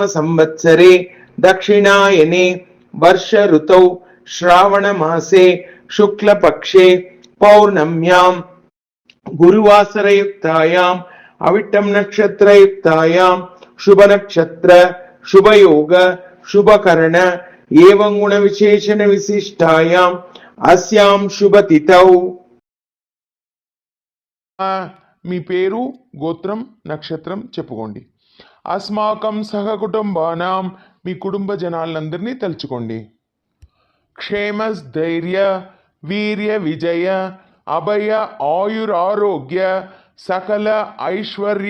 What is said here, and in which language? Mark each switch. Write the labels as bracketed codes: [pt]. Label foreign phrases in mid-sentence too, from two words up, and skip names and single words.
[sa] संवत्सरे दक्षिणायने वर्ष ऋतौ श्रावण मासे शुक्लपक्षे पौर्णम्यां गुरुवासरयुक्तायाम् अविट्टं नक्षत्रयुक्तायां शुभ नक्षत्र शुभयोग शुभकर्ण एवं गुण विशेषण विशिष्टायां अस्यां शुभतिथौ. [te] మీ పేరు, గోత్రం, నక్షత్రం చెప్పుకోండి. [sa] అస్మాకం సహకుటుంబానాం, [te] మీ కుటుంబ జనాలందరినీ తలుచుకోండి. [sa] క్షేమస్థైర్య వీర్య విజయ అభయ ఆయురారోగ్య సకల ఐశ్వర్య